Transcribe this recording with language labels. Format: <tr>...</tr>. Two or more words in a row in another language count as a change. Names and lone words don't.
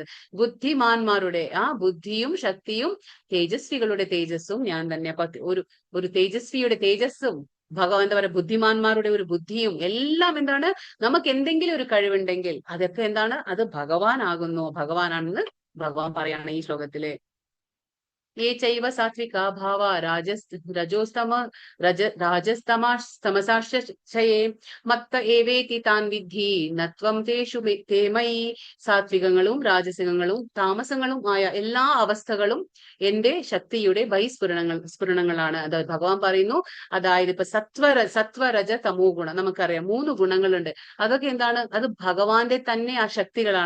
<ml>ബുദ്ധിമാന്മാരുടെ ബുദ്ധിയും ശക്തിയും തേജസ്വികളുടെ തേജസ്സും ഞാൻ തന്നെ. ഒരു തേജസ്വിയുടെ തേജസ്സും ഭഗവാൻ എന്താ പറയുക, ബുദ്ധിമാന്മാരുടെ ഒരു ബുദ്ധിയും എല്ലാം എന്താണ്? നമുക്ക് എന്തെങ്കിലും ഒരു കഴിവുണ്ടെങ്കിൽ അതൊക്കെ എന്താണ്? അത് ഭഗവാനാകുന്നു. ഭഗവാനാണെന്ന് ഭഗവാൻ പറയാണ് ഈ ശ്ലോകത്തില്.</ml> <sa>ये चैव सात्विका भावा राजस्तमसाश्चये मत्त एवेति तान् विद्धि नत्वं तेषु ते मयि.</sa> <ml>സാത്വികങ്ങളും രാജസികങ്ങളും താമസങ്ങളും ആയ എല്ലാ അവസ്ഥകളും എന്റെ ശക്തിയുടെ സ്ഫുരണങ്ങളാണ്. അതായത് ഭഗവാൻ പറയുന്നു, അതായത് ഇപ്പൊ സത്വരജ തമോ ഗുണം നമുക്കറിയാം 3 ഗുണങ്ങളുണ്ട്. അതൊക്കെ എന്താണ്? അത് ഭഗവാന്റെ തന്നെ ആ ശക്തികളാണ്.</ml>